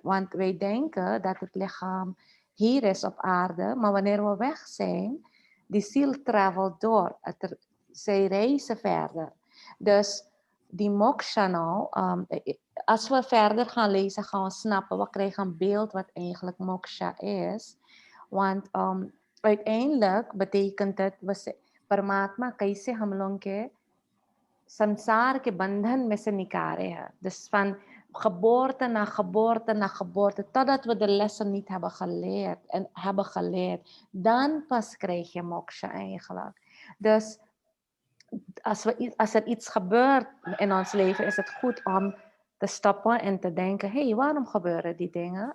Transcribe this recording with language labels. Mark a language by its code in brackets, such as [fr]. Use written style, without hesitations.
[nl] Want wij denken dat het lichaam hier is op aarde, maar wanneer we weg zijn, die ziel travelt door. Zij reizen verder. Dus die moksha nou, als we verder gaan lezen, gaan we snappen, we krijgen een beeld wat eigenlijk moksha is. Want uiteindelijk betekent het, [hi] Paramatma kaise हम लोग के संसार के बंधन में से निकाले हैं. [nl] Dus van geboorte na geboorte na geboorte, totdat we de lessen niet hebben geleerd. Dan pas krijg je moksha eigenlijk. Dus als er iets gebeurt in ons leven, is het goed om te stoppen en te denken, hey, waarom gebeuren die dingen?